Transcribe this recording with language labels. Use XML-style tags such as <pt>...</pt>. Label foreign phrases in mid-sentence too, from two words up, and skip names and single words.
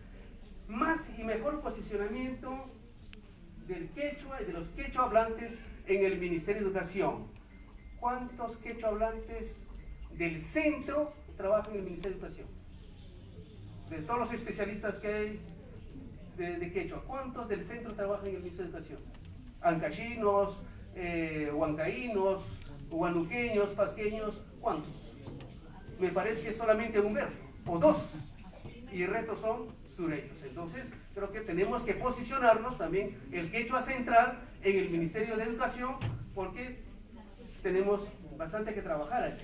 <es>Más y mejor posicionamiento del quechua y de los quechua hablantes en el Ministerio de Educación. ¿Cuántos quechua hablantes del centro trabajan en el Ministerio de Educación? De todos los especialistas que hay de quechua, ¿cuántos del centro trabajan en el Ministerio de Educación? Ancachinos, huancaínos, huanuqueños, pasqueños, ¿cuántos? Me parece que solamente un verso, o dos, y el resto son sureños. Entonces, creo que tenemos que posicionarnos también el quechua central en el Ministerio de Educación, porque tenemos bastante que trabajar allí.</es>